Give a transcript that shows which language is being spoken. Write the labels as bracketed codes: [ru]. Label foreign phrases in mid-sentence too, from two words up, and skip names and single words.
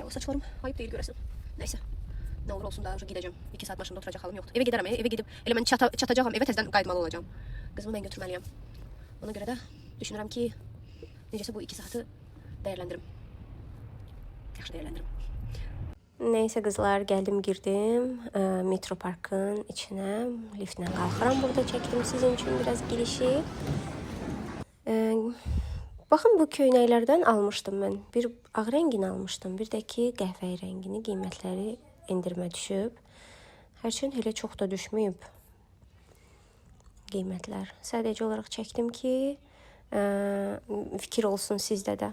[az] O saçlarım ayıb deyil görəsin. Nəysə, nə olur olsun, [tr] daha önce [az] gedəcəm. 2 saat maşında oturacaq halım yoxdur. Evə gedərəm, evə gedib, elə mən çatacağam, evə təzədən qayıtmalı olacağam. Qızımı mən götürməliyəm. Ona görə də düşünürəm ki, necəsə bu 2 saatı dəyərləndirim. Yaxşı dəyərləndirim. [tr] Neyse kızlar, geldim girdim Metro Park'ın içine, [az] liftlə qalxıram, [tr] burada çektim sizin için biraz girişi. [az] Bakın bu köynəklərdən almışdım mən. Bir ağ rəngini almışdım, bir də ki qəhvəyi rəngini, qiymətləri endirmə düşüb. Hərçin elə çox da düşməyib. qiymətlər. Sadəcə olaraq çəkdim ki, fikir olsun sizdə də.